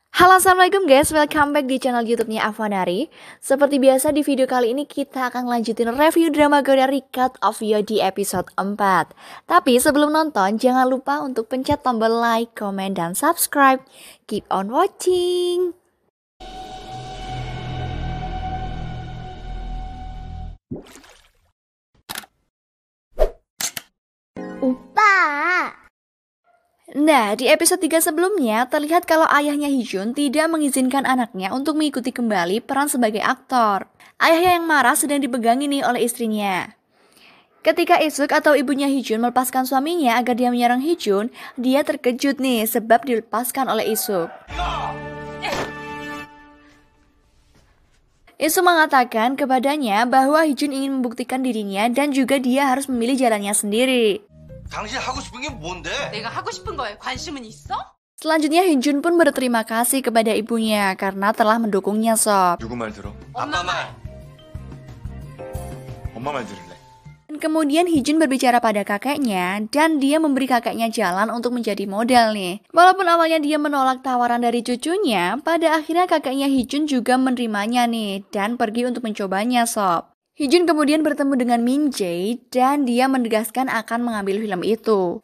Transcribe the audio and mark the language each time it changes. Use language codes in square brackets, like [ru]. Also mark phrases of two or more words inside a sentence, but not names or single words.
[id] Halo, assalamualaikum guys, [en] welcome back [id] di channel YouTube-nya Avanari. Seperti biasa di video kali ini kita akan lanjutin review drama Korea Recut of You di episode 4. Tapi sebelum nonton jangan lupa untuk pencet tombol [en] like, comment, [id] dan subscribe. [en] Keep on watching. [ko] 오빠! [id] Nah, di episode 3 sebelumnya terlihat kalau ayahnya Heejun tidak mengizinkan anaknya untuk mengikuti kembali peran sebagai aktor. Ayahnya yang marah sedang dipegangi nih oleh istrinya. Ketika Isuk atau ibunya Heejun melepaskan suaminya agar dia menyerang Heejun, dia terkejut nih sebab dilepaskan oleh Isuk. Isuk mengatakan kepadanya bahwa Heejun ingin membuktikan dirinya dan juga dia harus memilih jalannya sendiri. [ko] 당신 하고 싶은 게 뭔데? 내가 하고 싶은 거에 관심은 있어? [id] Selanjutnya Heejun pun berterima kasih kepada ibunya karena telah mendukungnya sob. [ko] 누구 말 들어? 아빠 말. 엄마 말 들을래? [id] Dan kemudian Heejun berbicara pada kakeknya dan dia memberi kakeknya jalan untuk menjadi model nih. Walaupun awalnya dia menolak tawaran dari cucunya, pada akhirnya kakeknya Heejun juga menerimanya nih dan pergi untuk mencobanya sob. Heejun kemudian bertemu dengan Min Jae dan dia menegaskan akan mengambil film itu.